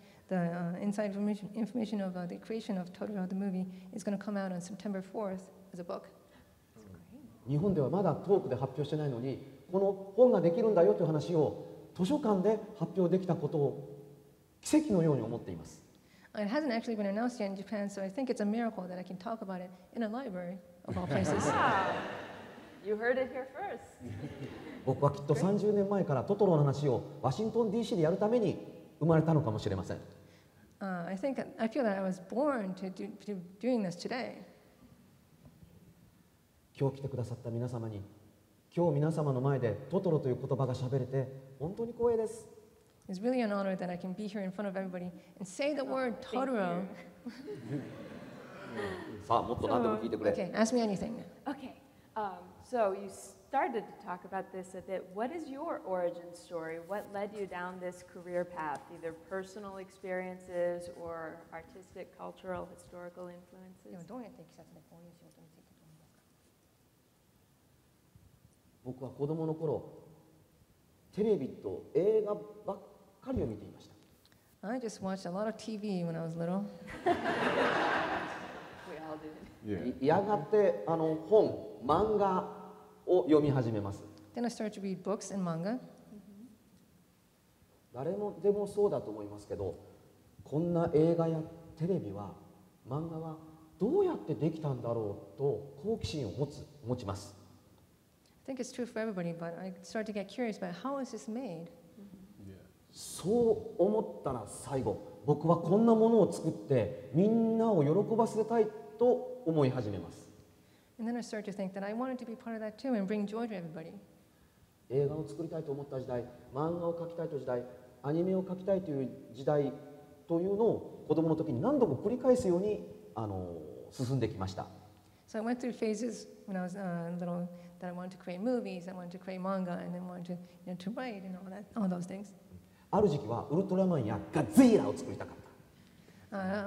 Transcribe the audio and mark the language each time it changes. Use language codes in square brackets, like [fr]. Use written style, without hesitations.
[en] the inside information of the creation of Totoro the movie is going to come out on September 4th as a book. [ja] 日本ではまだトークで発表してないのに、この本ができるんだよという話を図書館で発表できたことを奇跡のように思っています。 [en] It hasn't actually been announced yet in Japan, so I think it's a miracle that I can talk about it in a library of all places. You heard it here first. [ja] 僕はきっと30年前からトトロの話をワシントン DC でやるために生まれたのかもしれません。 [en] I feel that I was born to doing this today. [ja] 今日来てくださった皆様に、今日皆様の前でトトロという言葉が喋れて本当に光栄です。 [en] It's really an honor that I can be here in front of everybody and say the word Totoro. [ja] さあ、もっと何でも聞いてくれ。 [en] Okay, ask me anything. Okay, so you started to talk about this a bit. What is your origin story? What led you down this career path, either personal experiences or artistic, cultural, historical influences? [ja] でもどうやっていきさつでこういう仕事についてどう思いますか？僕は子供の頃、テレビと映画ばっかりを見ていました。 [en] I just watched a lot of TV when I was little. We all did. Yeah. [ja] やがて本、漫画を読み始めます。 [en] Then I started to read books and manga. [ja] 誰もでもそうだと思いますけど、こんな映画やテレビは、漫画はどうやってできたんだろうと好奇心を持ちます。 [en] I think it's true for everybody, but I started to get curious about how is this made? [ja] そう思ったら最後、僕はこんなものを作ってみんなを喜ばせたいと思い始めます。 [en] And then I started to think that I wanted to be part of that too and bring joy to everybody. [ja] 映画を作りたいと思った時代、漫画を描きたいという時代、アニメを描きたいという時代というのを子供の時に何度も繰り返すように進んできました。 [en] So I went through phases when I was little that I wanted to create movies, I wanted to create manga, and then wanted to write and all those things. [ja] ある時期はウルトラマンやガッゼイラを作りたかった。